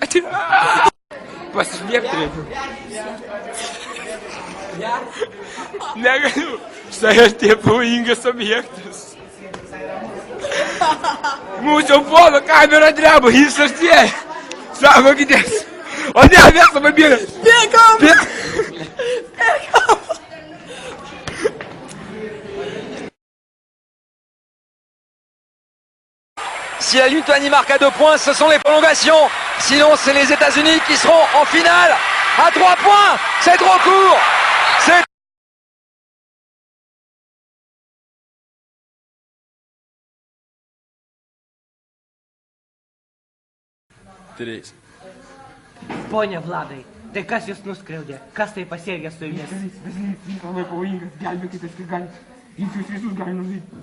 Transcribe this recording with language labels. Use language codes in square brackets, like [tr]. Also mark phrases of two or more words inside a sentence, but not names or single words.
[lt] Pasislėpti reikia. Negaliu. Štai artėja pavojingas objektas. Mūsų fono kamera dreba, jis artėja. Saugokitės. O ne, mes labai bėgam. Bėgam. [fr] Si la Lituanie marque à 2 points, ce sont les prolongations. Sinon, c'est les États-Unis qui seront en finale à 3 points. C'est trop court. C'est... [lt] Trys. Pone Vladai, tai kas jūs nuskriaudė? Kas tai pasielgė su jumis? Jis labai pavojingas, gelbėkitės, kaip galite. Jis jūs visus gali nužudyti.